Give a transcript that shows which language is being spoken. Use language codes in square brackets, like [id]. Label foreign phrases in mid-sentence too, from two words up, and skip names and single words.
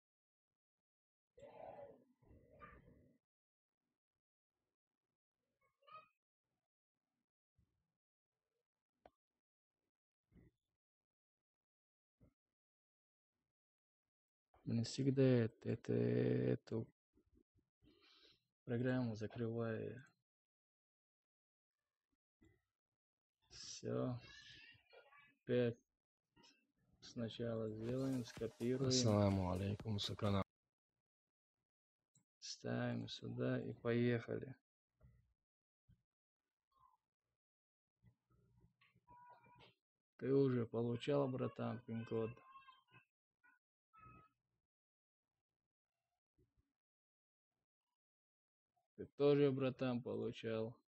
[ru] Не всегда эту программу закрываю. Все. Опять сначала сделаем, скопируем, [ar] السلام عليكم, сукана. [ru] ставим сюда и поехали. Ты уже получал, братан, пин-код? Ты тоже, братан, получал?